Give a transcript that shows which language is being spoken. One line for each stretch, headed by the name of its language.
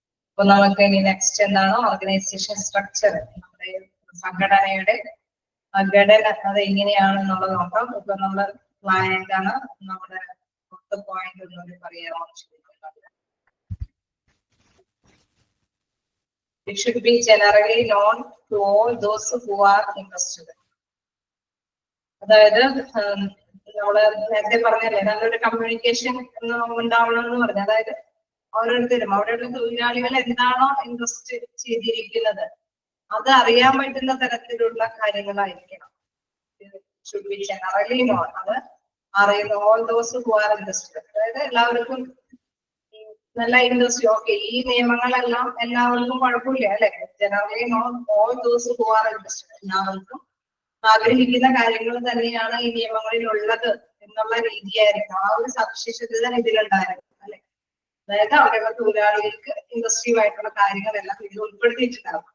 Malayalam: അപ്പൊ നമുക്ക് ഇനി നെക്സ്റ്റ് എന്താണ് ഓർഗനൈസേഷൻ സ്ട്രക്ചർ, നമ്മുടെ സംഘടനയുടെ ഘടന അത് എങ്ങനെയാണെന്നുള്ളത് നോക്കാം. ഇപ്പൊ നമ്മള് പ്ലാൻ എന്താണ് നമ്മുടെ പോയിന്റ് ഒന്നുകൂടി പറയാമോ?
English: It should be generally known to all those who are interested.
Malayalam: അതായത് നമ്മള് നേരത്തെ പറഞ്ഞല്ലേ നല്ലൊരു കമ്മ്യൂണിക്കേഷൻ ഉണ്ടാവണം എന്ന് പറഞ്ഞു. അതായത് ഓരോരുത്തരും അവിടെയുള്ള തൊഴിലാളികൾ എന്താണോ ഇൻട്രസ്റ്റ് ചെയ്തിരിക്കുന്നത് അത് അറിയാൻ പറ്റുന്ന തരത്തിലുള്ള കാര്യങ്ങളായിരിക്കണം.
English: should be generally known.
Malayalam: അത് അറിയുന്ന
English: all those who are interested.
Malayalam: അതായത് എല്ലാവർക്കും നല്ല ഇൻട്രസ്റ്റ്. ഓക്കെ, ഈ നിയമങ്ങളെല്ലാം എല്ലാവർക്കും കുഴപ്പമില്ല അല്ലെ?
English: Generally known all those who are interested.
Malayalam: എല്ലാവർക്കും ആഗ്രഹിക്കുന്ന കാര്യങ്ങൾ തന്നെയാണ് ഈ നിയമങ്ങളിൽ ഉള്ളത് എന്നുള്ള രീതിയായിരിക്കും. ആ ഒരു സവിശേഷത ഇതിലുണ്ടായിരുന്നു അല്ലെ? അതായത് അവിടെയുള്ള തൊഴിലാളികൾക്ക് ഇൻട്രസ്റ്റീവ് ആയിട്ടുള്ള കാര്യങ്ങളെല്ലാം ഇതിൽ ഉൾപ്പെടുത്തിയിട്ടുണ്ടാകും.